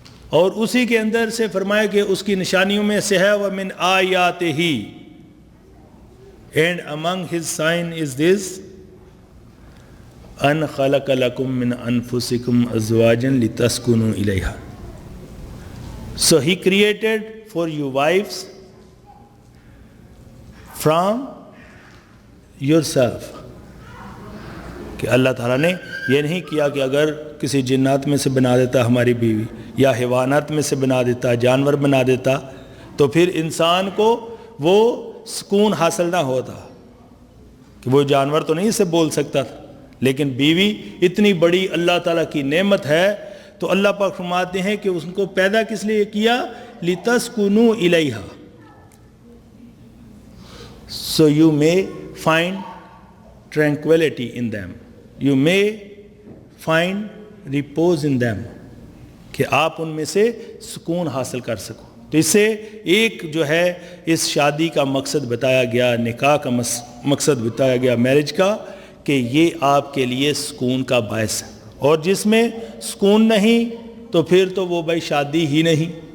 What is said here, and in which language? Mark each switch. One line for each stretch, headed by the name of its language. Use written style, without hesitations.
Urdu: اور اسی کے اندر سے فرمایا کہ اس کی نشانیوں میں سے ہے
Arabic: وَمِنْ آیَاتِهِ
English: and among his sign is this
Arabic: أَنْ خَلَقَ لَكُم مِّنْ أَنفُسِكُمْ أَزْوَاجًا لِتَسْكُنُوا إِلَيْهَا.
English: So he created for you wives from yourself.
Urdu: کہ اللہ تعالیٰ نے یہ نہیں کیا کہ اگر کسی جنات میں سے بنا دیتا ہماری بیوی یا حیوانات میں سے بنا دیتا، جانور بنا دیتا، تو پھر انسان کو وہ سکون حاصل نہ ہوتا. کہ وہ جانور تو نہیں اسے بول سکتا تھا، لیکن بیوی اتنی بڑی اللہ تعالیٰ کی نعمت ہے، تو اللہ پاک فرماتے ہیں کہ اس کو پیدا کس لیے کیا؟
Arabic: لِتَسْكُنُوا إِلَيْهَا.
English: So you may find tranquility in them. You may find repose in them.
Urdu: کہ آپ ان میں سے سکون حاصل کر سکو. تو اس سے ایک جو ہے اس شادی کا مقصد بتایا گیا، نکاح کا مقصد بتایا گیا، میرج کا، کہ یہ آپ کے لیے سکون کا باعث ہے. اور جس میں سکون نہیں تو پھر تو وہ بھائی شادی ہی نہیں.